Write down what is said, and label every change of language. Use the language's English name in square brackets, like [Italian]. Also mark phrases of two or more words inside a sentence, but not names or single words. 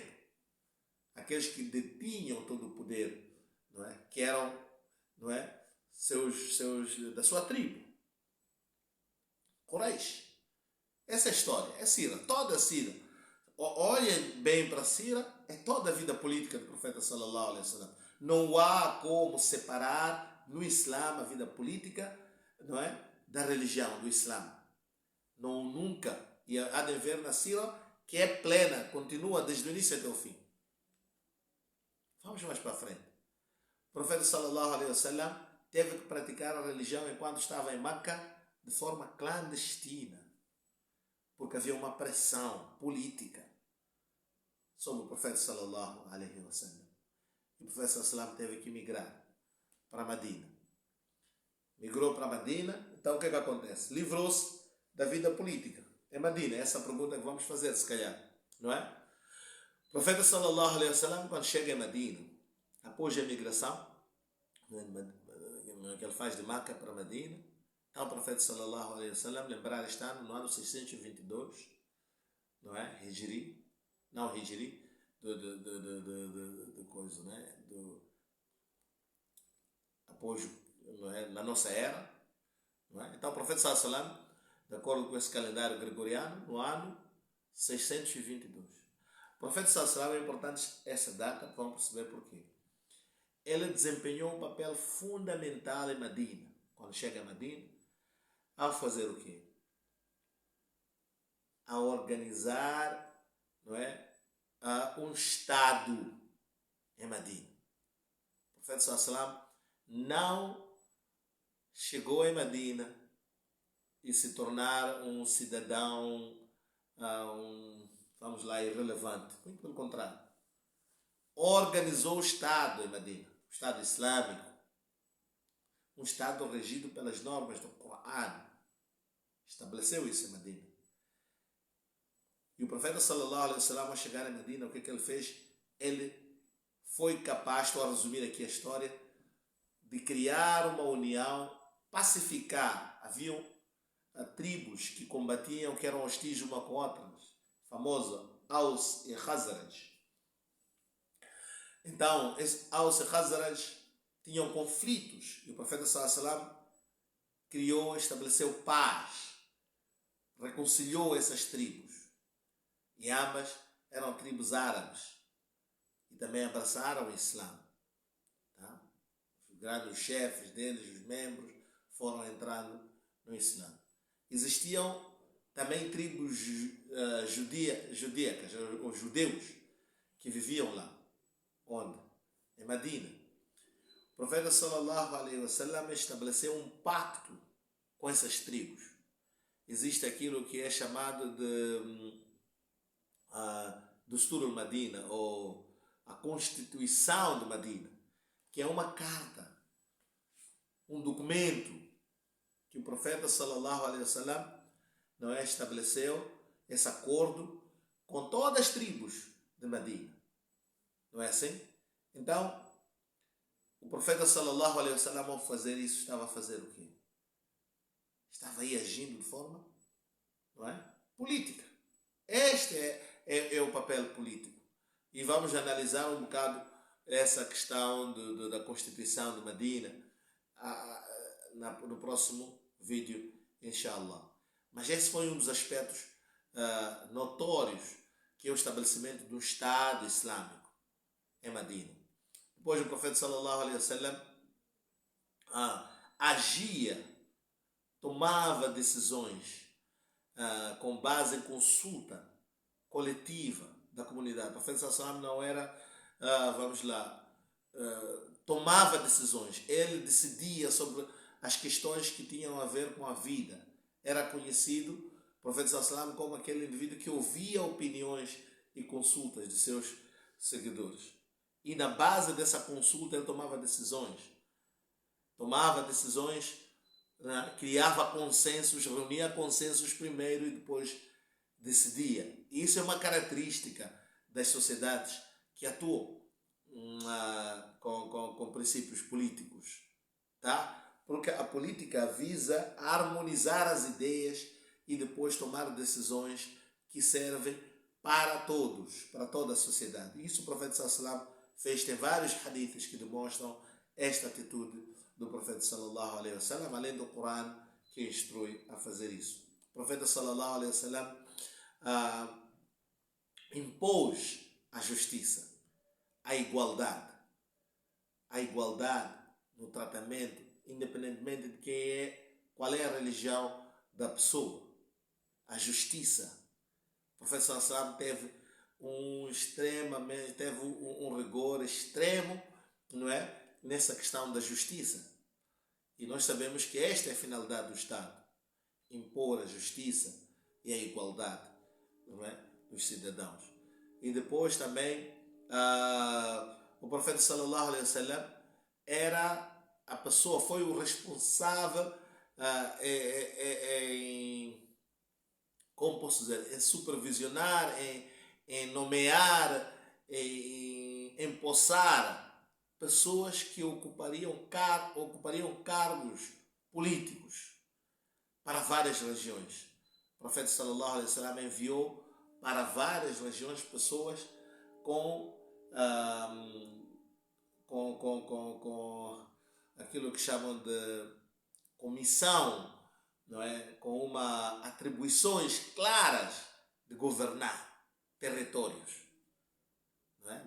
[Portuguese] Aqueles que detinham todo o poder, não é? Que eram, não é? seus da sua tribo. Quraysh. Essa é a história, é Sira, toda a Sira. Olhem bem para a Sira, é toda a vida política do profeta [Arabic] صلى الله عليه وسلم. [Portuguese] Não há como separar no Islã a vida política, não é, da religião do Islã. Não, nunca. E há de ver na Sira que é plena, continua desde o início até o fim. Vamos mais para frente. O profeta [Arabic] صلى الله عليه وسلم [Portuguese] teve que praticar a religião enquanto estava em Meca de forma clandestina, porque havia uma pressão política sobre o profeta [Arabic] صلى الله عليه وسلم. [Portuguese] E o profeta [Arabic] صلى الله عليه وسلم [Portuguese] teve que migrar para Medina. Migrou para Medina, então o que acontece? Livrou-se da vida política em Medina. Essa é a pergunta que vamos fazer, se calhar, não é? O profeta [Arabic] صلى الله عليه وسلم, [Portuguese] quando chega em Medina, após a migração que ele faz de Meca para Medina, então o profeta [Arabic] صلى الله عليه وسلم, [Portuguese] lembrar este ano, no ano 622, não é? Hijri, não Hijri, do coisa, né? Após, não é? Na nossa era, não é? Então o profeta [Arabic] صلى الله عليه وسلم, [Portuguese] de acordo com esse calendário gregoriano, no ano 622. O profeta [Arabic] صلى الله عليه وسلم, [Portuguese] é importante essa data, vamos perceber porquê. Ele desempenhou um papel fundamental em Medina. Quando chega a Medina, ao fazer o quê? A organizar, não é? Um Estado em Medina. O profeta [Arabic] صلى الله عليه وسلم [Portuguese] não chegou em Medina e se tornar um cidadão, vamos lá, irrelevante. Muito pelo contrário. Organizou o Estado em Medina, o Estado Islâmico, um Estado regido pelas normas do Corão. Estabeleceu isso em Medina. E o profeta [Arabic] صلى الله عليه وسلم, [Portuguese] ao chegar em Medina, o que ele fez? Ele foi capaz, estou a resumir aqui a história, de criar uma união, pacificar. Haviam tribos que combatiam, que eram hostis uma com outra, famosa Aus e Khazraj. Então, Aws e Khazraj tinham conflitos e o profeta [Arabic] صلى الله عليه وسلم [Portuguese] criou, estabeleceu paz, reconciliou essas tribos. E ambas eram tribos árabes e também abraçaram o Islã. Tá? Os grandes chefes deles, os membros, foram entrando no Islã. Existiam também tribos judíacas, os judeus, que viviam lá. Onde? Em Medina. O profeta [Arabic] صلى الله عليه وسلم [Portuguese] estabeleceu um pacto com essas tribos. Existe aquilo que é chamado de Dustur al-Madina, ou a Constituição de Medina, que é uma carta, um documento que o profeta [Arabic] صلى الله عليه وسلم [Portuguese] não é, estabeleceu esse acordo com todas as tribos de Medina. Não é assim? Então, o profeta [Arabic] صلى الله عليه وسلم, [Portuguese] ao fazer isso, estava a fazer o quê? Estava aí agindo de forma, não é, política. Este é o papel político. E vamos analisar um bocado essa questão da Constituição de Medina no próximo vídeo, inshallah. Mas esse foi um dos aspectos notórios, que é o estabelecimento do Estado Islâmico em Medina. Depois o profeta [Arabic] صلى الله عليه وسلم [Portuguese] agia, tomava decisões com base em consulta coletiva da comunidade. O profeta [Arabic] صلى الله عليه وسلم [Portuguese] não era, tomava decisões. Ele decidia sobre as questões que tinham a ver com a vida. Era conhecido, o profeta [Arabic] صلى الله عليه وسلم, [Portuguese] como aquele indivíduo que ouvia opiniões e consultas de seus seguidores. E na base dessa consulta ele tomava decisões. Né? Criava consensos, reunia consensos primeiro e depois decidia. Isso é uma característica das sociedades que atuam com princípios políticos. Tá? Porque a política visa harmonizar as ideias e depois tomar decisões que servem para todos, para toda a sociedade. Isso o profeta [Arabic] صلى الله عليه وسلم [Portuguese] fez. Tem vários hadiths que demonstram esta atitude do profeta [Arabic] صلى الله عليه وسلم, [Portuguese] além do Corão que instrui a fazer isso. O profeta [Arabic] صلى الله عليه وسلم [Portuguese] impôs a justiça, a igualdade no tratamento, independentemente de qual é a religião da pessoa. A justiça. O profeta [Arabic] صلى الله عليه وسلم [Portuguese] teve um rigor extremo, não é, nessa questão da justiça. E nós sabemos que esta é a finalidade do Estado: impor a justiça e a igualdade, não é, dos cidadãos. E depois também o profeta [Arabic] صلى الله عليه وسلم [Portuguese] foi o responsável como posso dizer, em supervisionar, em nomear, em empossar pessoas que ocupariam cargos políticos para várias regiões. O profeta [Arabic] صلى الله عليه وسلم [Portuguese] enviou para várias regiões pessoas com aquilo que chamam de comissão, não é? Com atribuições claras de governar territórios, não é?